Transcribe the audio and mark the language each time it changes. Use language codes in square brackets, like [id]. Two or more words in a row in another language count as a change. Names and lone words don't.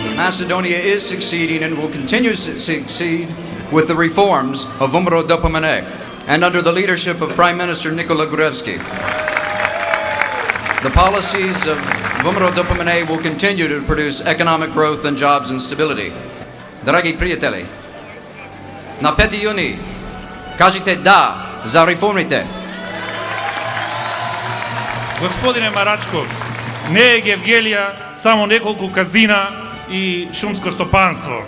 [en] Macedonia is succeeding and will continue to succeed with the reforms of VMRO DPMNE and under the leadership of Prime Minister Nikola Gruevski. The policies of VMRO DPMNE will continue to produce economic growth and jobs and stability. [mk] Драги приятели, на 5 юни кажете да за реформите. Господине Марачков, не е Гевгелија само неколку казина и шумско стопанство.